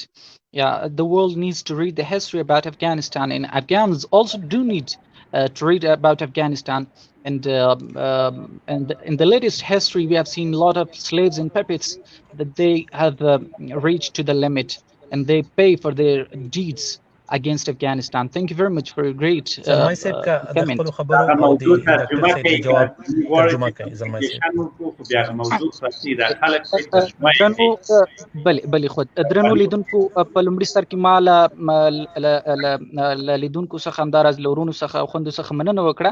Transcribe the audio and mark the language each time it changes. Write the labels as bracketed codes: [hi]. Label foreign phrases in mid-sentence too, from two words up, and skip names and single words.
[en] Yeah, the world needs to read the history about Afghanistan, and Afghans also do need to read about Afghanistan. And in the latest history, we have seen a lot of slaves and puppets that they have reached to the limit, and they pay for their deeds against Afghanistan. Thank you very much for your great [ps] زلمای صاحب که د [en] comment. [ps] خپلو خبرو او د ډاکټر صاحب د جواب ترجمه کوي زلمای صاحب. بلې خود درنو لیدونکو په لومړي سر کې ما له لیدونکو څخه همداراز له ورونو څخه او خویندو څخه مننه وکړه.